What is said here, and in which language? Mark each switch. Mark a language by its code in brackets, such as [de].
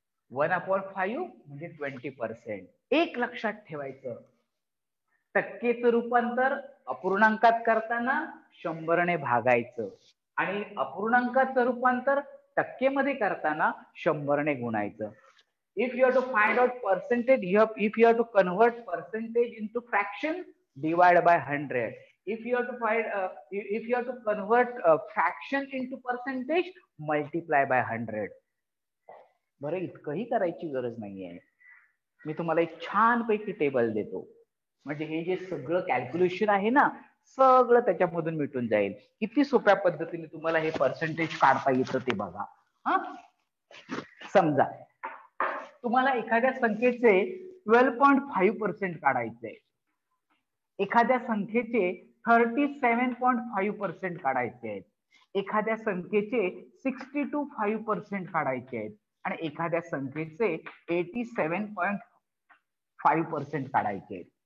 [mr] 1/5 म्हणजे 20%. एक लक्षात ठेवायचं, टक्केचं रूपांतर अपूर्णांकात करताना 100ने भागायचं आणि अपूर्णांकाचं रूपांतर टक्केमध्ये करताना 100ने गुणायचं. [en] If you have to find out percentage, if you have to convert percentage into fraction, divide by 100. If you have to convert fraction into percentage, multiply by 100. [mr] बरं, इतकंही करायची गरज नाहीये. मी तुम्हाला एक छानपैकी टेबल देतो, म्हणजे हे जे सगळं कॅल्क्युलेशन आहे ना, सगळं त्याच्यामधून मिटून जाईल. किती सोप्या पद्धतीने तुम्हाला हे पर्सेंटेज काढता येतं ते बघा. हा, समजा तुम्हाला एखाद्या संख्येचे 12.5% काढायचे, एखाद्या संख्येचे 37.5% काढायचे आहेत, एखाद्या संख्येचे 62.5% काढायचे आहेत आणि एखाद्या संख्येचे 87.5% काढायचे आहेत.